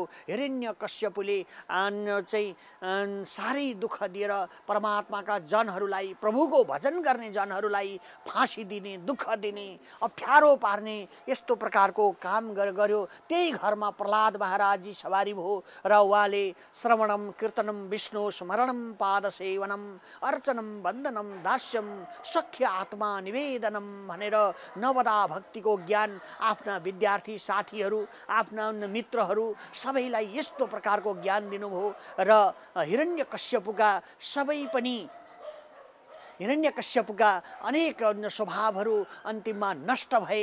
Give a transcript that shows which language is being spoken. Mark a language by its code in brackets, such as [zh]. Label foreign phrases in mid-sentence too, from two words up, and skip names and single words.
[ne] हिरण्यकश्यपुले चाहिँ साह्रै दुःख दिएर परमात्माका जनहरूलाई, प्रभुको भजन गर्ने जनहरूलाई फाँसी दिने, दुःख दिने, अप्ठ्यारो पार्ने यस्तो प्रकारको काम गर्यो। त्यही घरमा प्रहलाद महाराजजी सवारी भयो र उहाँले [sa] श्रवणम कीर्तनम विष्णु स्मरणम पादसेवनम अर्चनम वन्दनम दास्यम सख्य आत्मा निवेदनम [ne] भनेर नवदा भक्तिको ज्ञान आफ्ना विद्यार्थी साथीहरू, आफ्ना मित्रहरू सबैलाई यस्तो प्रकारको ज्ञान दिनुभयो र हिरण्यकश्यपुका अनेक स्वभावहरू अन्तिममा नष्ट भए।